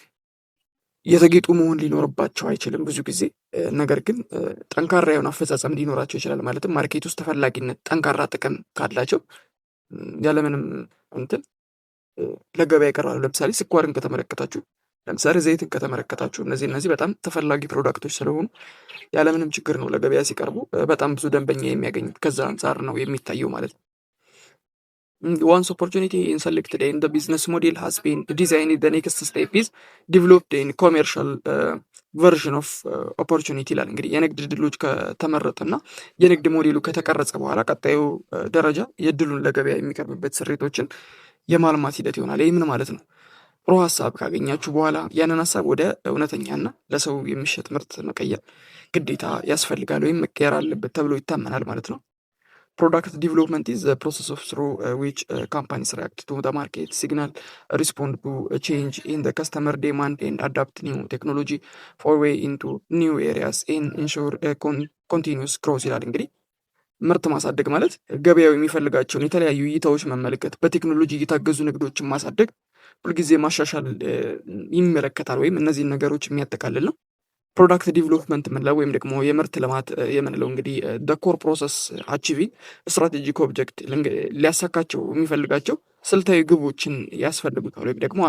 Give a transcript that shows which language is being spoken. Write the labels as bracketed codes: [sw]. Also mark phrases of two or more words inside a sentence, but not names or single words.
[am] በጣም የሆነ የተጌጡ መሆን ሊኖርባቸው አይችልም ብዙ ጊዜ። ነገር ግን ጠንካራ የሆነ አፈጻጸም ሊኖራቸው ይችላል። ማለትም ማርኬት ውስጥ ተፈላጊነት፣ ጠንካራ ጥቅም ካላቸው ያለምንም እንትን ለገበያ ይቀርባሉ። ለምሳሌ ስኳርን ከተመለከታችሁ፣ ለምሳሌ ዘይትን ከተመለከታችሁ እነዚህ በጣም ተፈላጊ ፕሮዳክቶች ስለሆኑ ያለምንም ችግር ነው ለገበያ ሲቀርቡ በጣም ብዙ ደንበኛ የሚያገኙት። ከዛ አንጻር ነው የሚታየው ማለት ነው። [en] Once opportunity in selected and the business model has been designed, the next step is developed in commercial version of opportunity [am] ይላል። እንግዲህ የንግድ ድሎች ከተመረጠና የንግድ ሞዴሉ ከተቀረጸ በኋላ ቀጣዩ ደረጃ የድሉን ለገበያ የሚቀርብበት ስሪቶችን የማልማት ሂደት ይሆናል። ይህ ምን ማለት ነው? ጥሩ ሀሳብ ካገኛችሁ በኋላ ያንን ሀሳብ ወደ እውነተኛና ለሰው የሚሸጥ ምርት መቀየር ግዴታ ያስፈልጋል ወይም መቀየር አለበት ተብሎ ይታመናል ማለት ነው። [en] Product development is the process of through which companies react to the market signal, respond to a change in the customer demand, and adapt new technology for way into new areas and ensure continuous growth [am] ይላል። እንግዲህ ምርት ማሳደግ ማለት ገበያው የሚፈልጋቸውን የተለያዩ እይታዎች መመልከት፣ በቴክኖሎጂ የታገዙ ንግዶችን ማሳደግ፣ ሁልጊዜ ማሻሻል ይመለከታል ወይም እነዚህን ነገሮች የሚያጠቃልል ነው። [en] product development [am] የምንለው ወይም ደግሞ የምርት ልማት የምንለው እንግዲህ [en] core process achieving strategic object [am] ሊያሳካቸው የሚፈልጋቸው ስልታዊ ግቦችን ያስፈልጉታል ወይም ደግሞ